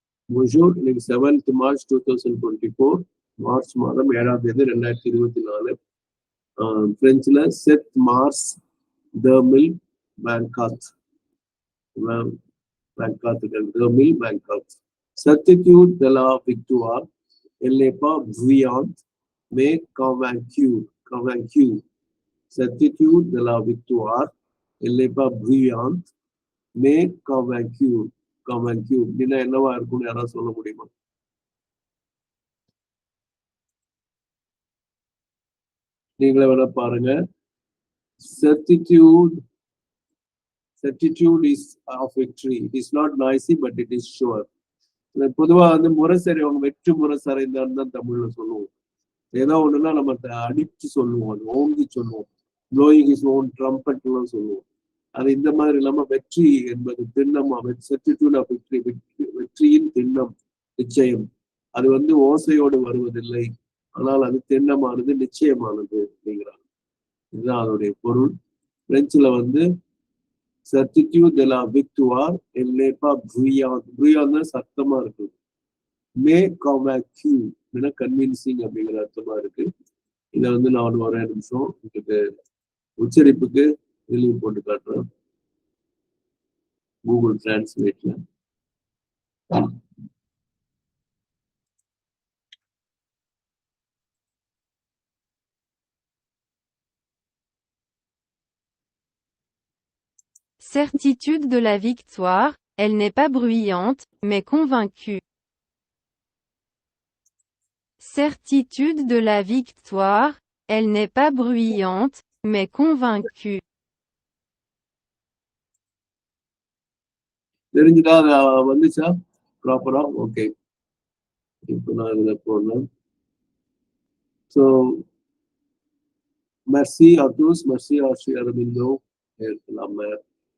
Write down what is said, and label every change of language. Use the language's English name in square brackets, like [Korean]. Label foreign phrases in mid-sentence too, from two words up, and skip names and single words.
[French] Bonjour, [Tamil] இன்னைக்கு [English] 7th March [Tamil] 2024 மார்ச் மாதம் 7ஆம் தேதி 2024 பிரெஞ்சுல [French] sept mars deux mille vingt-quatre deux mille vingt-quatre certitude de la victoire elle n'est pas bruyante mais convaincue certitude de la victoire elle n'est pas bruyante mais convaincue [Tamil] அப்படின்னா என்னவா இருக்கும்னு யாராவது சொல்ல முடியுமா? நீங்களே வேணா பாருங்க. [English] certitude is of victory. It is not noisy but it is sure. [Tamil] பொதுவா வந்து முரசறை அவங்க வெற்றி முரசறைந்தான்னு தான் தமிழ்ல சொல்லுவோம். ஏதோ ஒண்ணுன்னா நம்ம அடிச்சு சொல்லுவோம், அது ஓங்கி சொல்லுவோம், [English] blowing his own trumpet [Tamil] எல்லாம் சொல்லுவோம். அது இந்த மாதிரி இல்லாம வெற்றி என்பது திண்ணமா, [English] certitude of victory, [Tamil] வெற்றியின் திண்ணம், நிச்சயம். அது வந்து ஓசையோடு வருவதில்லை, ஆனால் அது திண்ணமானது, நிச்சயமானது அப்படிங்கிறாங்க. இதுதான் அதோடைய பொருள். பிரெஞ்சுல வந்து [French] certitude de la victoire elle n'est pas bruyante [Tamil] சத்தமா இருக்கு. [French] mais convaincue [Tamil] கன்வின்சிங் அப்படிங்கிற அர்த்தமா இருக்கு. இதை வந்து நான் ஒரே நிமிஷம் உங்களுக்கு உச்சரிப்புக்கு வெளியே போட்டு காட்டுறேன் கூகுள் டிரான்ஸ்லேட்ல. [French] Certitude de la victoire, elle n'est pas bruyante, mais convaincue. Certitude de la victoire, elle n'est pas bruyante, mais convaincue. [Tamil] தெரிஞ்சுட்டா வந்துச்சா ப்ராப்பரா? ஓகே, இப்போ நான் இதுல போடலாம். [French] ஸோ merci à tous, merci à Armindo et la mère.